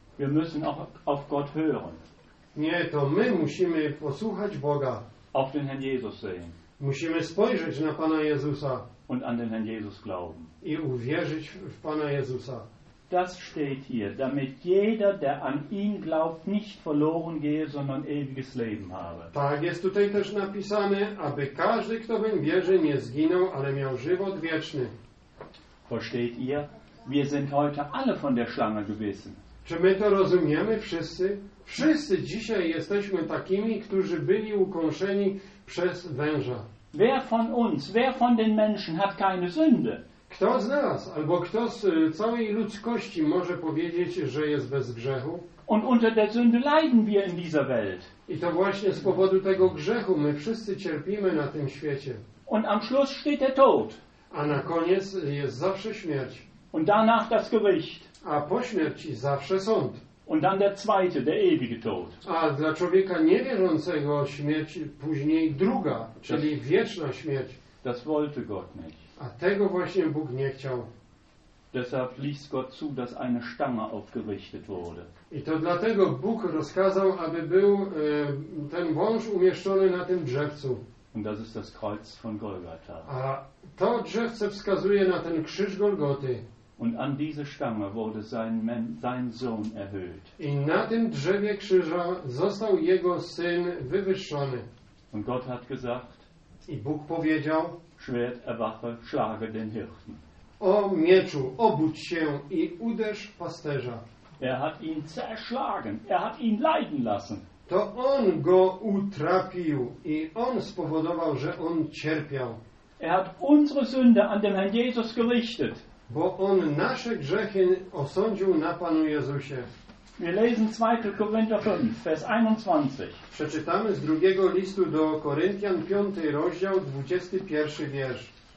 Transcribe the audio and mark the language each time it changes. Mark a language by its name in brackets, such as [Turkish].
[German] Wir müssen auch auf Gott hören. [Polish] Nie, to my musimy posłuchać Boga. [German] Auf den Herrn Jesus sehen. [Polish] Musimy spojrzeć na Pana Jezusa. [German] Und an den Herrn Jesus glauben. [Polish] I uwierzyć w Pana Jezusa. [German] Das steht hier, damit jeder, der an ihn glaubt, nicht verloren gehe, sondern ewiges Leben habe. [Polish] Tak jest tutaj też napisane, aby każdy, kto w nim wierzy, nie zginął, ale miał żywot wieczny. [German] Versteht ihr? Wir sind heute alle von der Schlange gewesen. [Polish] Czy my to rozumiemy wszyscy? Wszyscy dzisiaj jesteśmy takimi, którzy byli ukąszeni przez węża. [German] Wer von uns, wer von den Menschen hat keine Sünde? [Polish] Kto z nas, albo kto z całej ludzkości może powiedzieć, że jest bez grzechu? [German] Und unter der Sünde leiden wir in dieser Welt. [Polish] I to właśnie z powodu tego grzechu my wszyscy cierpimy na tym świecie. [German] Und am Schluss steht der Tod. [Polish] A na koniec jest zawsze śmierć. [German] Und danach das Gericht. [Polish] A po śmierci zawsze sąd. [German] Und dann der zweite, der ewige Tod. [Polish] A dla człowieka niewierzącego śmierć później druga, czyli wieczna śmierć. [German] Das wollte Gott nicht. [Polish] A tego właśnie Bóg nie chciał. [German] Deshalb ließ Gott zu, dass eine Stange aufgerichtet wurde. [Polish] I to dlatego Bóg rozkazał, aby był ten wąż umieszczony na tym drzewcu. [German] Und das ist das Kreuz von Golgatha. [Polish] A to drzewce wskazuje na ten krzyż Golgoty. [German] Und an diese Stange wurde sein Sohn erhöht. [Polish] I na tym drzewie krzyża został jego syn wywyższony. [German] Und Gott hat gesagt, [Polish] I Bóg powiedział: [German] Schwert, erwache, schlage den Hirten. [Polish] O mieczu, obudź się i uderz pasterza. [German] Er hat ihn zerschlagen, er hat ihn leiden lassen. [Polish] To on go utrapił i on spowodował, że on cierpiał. [German] Er hat unsere Sünde an dem Herrn Jesus gerichtet. [Polish] Bo on nasze grzechy osądził na Panu Jezusie. [German] Wir lesen 2. Korinther 5, Vers 21. [Polish] Przeczytamy z drugiego listu do Koryntian, 5 rozdział, 21 wiersz.